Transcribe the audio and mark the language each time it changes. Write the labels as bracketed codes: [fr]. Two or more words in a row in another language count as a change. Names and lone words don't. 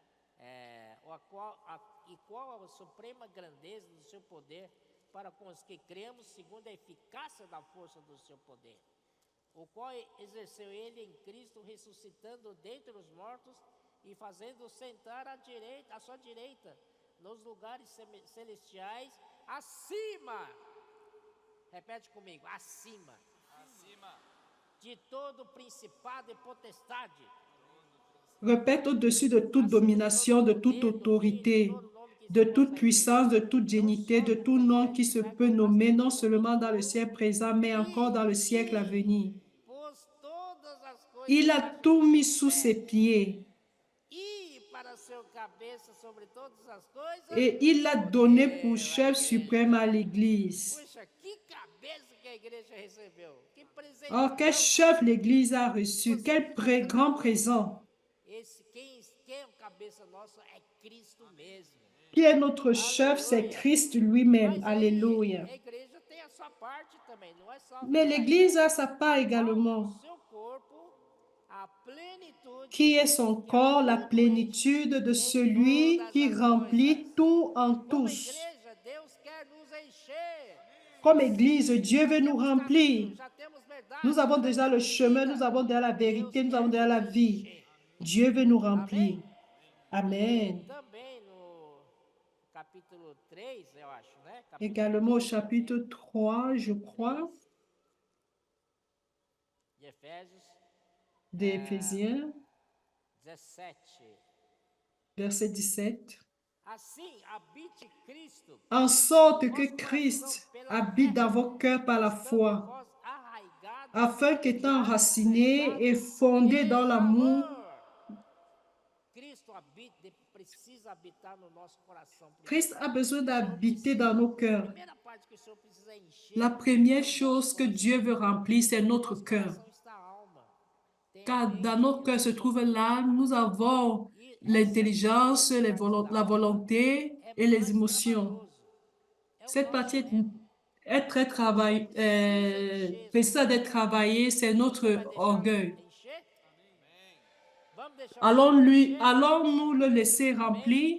[pt] E qual a suprema grandeza do seu poder para com os que cremos, segundo a eficácia da força do seu poder, o qual exerceu ele em Cristo, ressuscitando dentre os mortos e fazendo sentar à sua direita, nos lugares celestiais, acima. Repete comigo, acima. Acima. De todo principado e potestade. [fr] répète au-dessus de toute domination, de toute autorité, de toute puissance, de toute dignité, de tout nom qui se peut nommer, non seulement dans le siècle présent, mais encore dans le siècle à venir. Il a tout mis sous ses pieds et il l'a donné pour chef suprême à l'Église. [pt] Puxa, que cabeça que a igreja recebeu. Que presente. [fr] Oh, quel chef l'Église a reçu, quel grand présent. [pt] Quem é o cabeça nosso é Cristo mesmo. [fr] Qui est notre chef, c'est Christ lui-même. [pt] Mas aí, Alléluia. a igreja tem a sua parte também, não é só. [fr] Mais l'Église a sa part également, [pt] O seu corpo, a plenitude. [fr] qui est son corps, la plénitude de celui qui remplit tout en [pt] Como [fr] tous. [pt] igreja, Deus quer nos encher. [fr] Comme Église, Dieu veut nous remplir. [pt] Já temos verdade. [fr] Nous avons déjà le chemin, nous avons déjà la vérité, nous avons déjà la vie. Dieu veut nous remplir. Amen. [pt] Também no capítulo 3, eu acho, né? [fr] Également au chapitre 3, je crois, [pt] De Efésios [fr] d'Éphésiens, 17. verset 17. [pt] Assim habite Cristo, [fr] En sorte que Christ habite dans vos cœurs par la foi, [pt] vós arraigados [fr] afin qu'étant enraciné et fondé dans l'amour, [pt] Cristo precisa habitar no nosso coração. [fr] Christ a besoin d'habiter dans nos cœurs. [pt] A primeira parte que o Senhor precisa encher [fr] La première chose que Dieu veut remplir, c'est notre cœur. [pt] está a alma. [fr] car dans nos cœurs se trouve là, nous avons l'intelligence, la volonté et les émotions. Cette partie est très précise d'être travaillée, c'est notre orgueil. Allons-nous le laisser remplir?